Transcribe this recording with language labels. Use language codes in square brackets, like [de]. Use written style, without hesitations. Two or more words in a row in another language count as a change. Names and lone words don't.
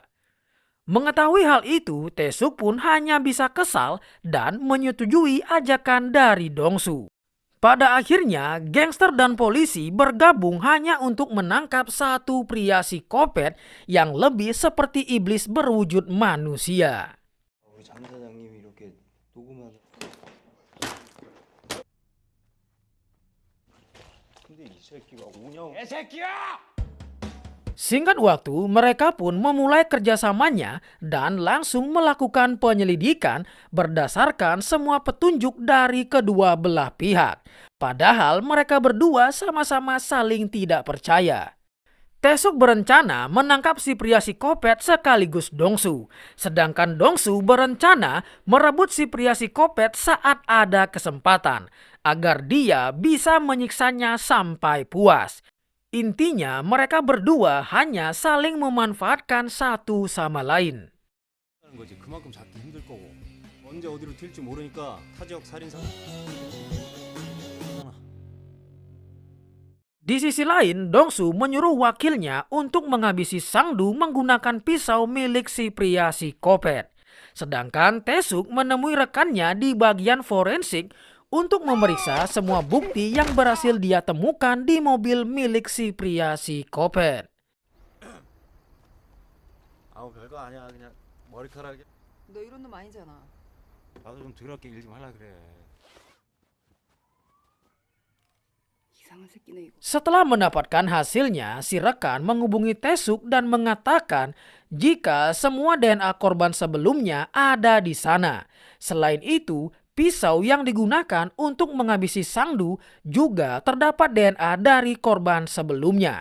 [id] Mengetahui hal itu, Tae-suk pun hanya bisa kesal dan menyetujui ajakan dari Dongsu. Pada akhirnya, gangster dan polisi bergabung hanya untuk menangkap satu pria psikopat yang lebih seperti iblis berwujud manusia. [ko] 우리 장 사장님이 이렇게 녹음하는. 근데 이 새끼가 오냐고. [id] Singkat waktu, mereka pun memulai kerjasamanya dan langsung melakukan penyelidikan berdasarkan semua petunjuk dari kedua belah pihak. Padahal mereka berdua sama-sama saling tidak percaya. Tae-suk berencana menangkap si pria psikopat sekaligus Dongsu. Sedangkan Dongsu berencana merebut si pria psikopat saat ada kesempatan agar dia bisa menyiksanya sampai puas. Intinya mereka berdua hanya saling memanfaatkan satu sama lain. [ko] 하는 거지. 그만큼 잡기 힘들 거고. 언제 어디로 튈지 모르니까 타지역 살인 사건. [id] Di sisi lain, Dongsu menyuruh wakilnya untuk menghabisi Sangdu menggunakan pisau milik si pria psikopat. Sedangkan Tae-suk menemui rekannya di bagian forensik untuk memeriksa semua bukti yang berhasil dia temukan di mobil milik si pria psikopat. [ko] 아우 별거 아니야. 그냥 머리카락이. 너 이런 놈 아니잖아. 나도 좀 더럽게 일 좀 하려 그래. 이상한 새끼네 이거. [id] Setelah mendapatkan hasilnya, si rekan menghubungi Tae-suk dan mengatakan jika semua DNA korban sebelumnya ada di sana. Selain itu, pisau yang digunakan untuk menghabisi Sangdu juga terdapat DNA dari korban sebelumnya.